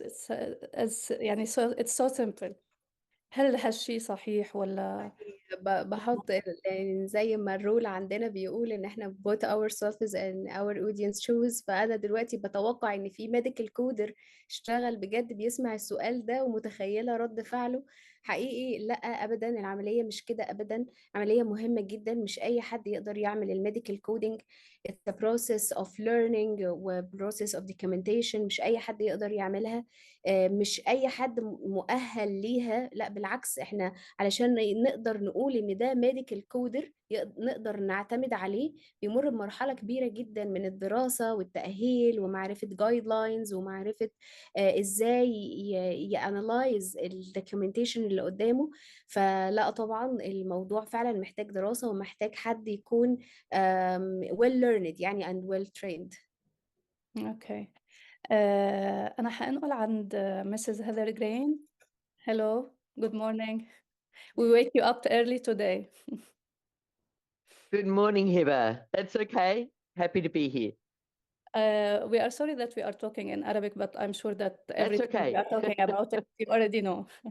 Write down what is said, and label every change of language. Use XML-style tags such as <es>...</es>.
<en>It's as</en> <ar>يعني</ar> <en>so it's so simple.</en> <ar>هل هالشي صحيح والّا؟ بحط يعني زي ما الرول عندنا بيقول ان احنا</ar> <en>put ourselves in our audience shoes،</en> <ar>فانا دلوقتي بتوقع ان في ميديكال كودر اشتغل بجد بيسمع السؤال ده ومتخيلة رد فعله. حقيقي لا ابدا، العملية مش كده ابدا. عملية مهمة جدا، مش اي حد يقدر يعمل الميديكال كودينج.</ar> <en>it's a process of learning</en> <ar>و</ar> <en>process of documentation،</en> <ar>مش اي حد يقدر يعملها. مش اي حد مؤهل ليها، لا بالعكس، احنا علشان نقدر نقول ان ده ميديكال كودر نقدر نعتمد عليه، بيمر بمرحلة كبيرة جدا من الدراسة والتأهيل ومعرفة جايد لاينز ومعرفة ازاي يانلايز الدوكيومنتيشن اللي قدامه. فلا طبعا الموضوع فعلا محتاج دراسة ومحتاج حد يكون</ar> <en>well learned</en> <ar>يعني</ar> <en>and well trained.</en> <ar>أوكي. أنا هانقل عند Mrs.</ar> <en>Heather Green. Hello, good morning. We wake you up early today. Good morning, Hiba. That's okay. Happy to be here. We are sorry that we are talking in Arabic, but I'm sure that That's everything we okay. are talking about it, you already know.</en>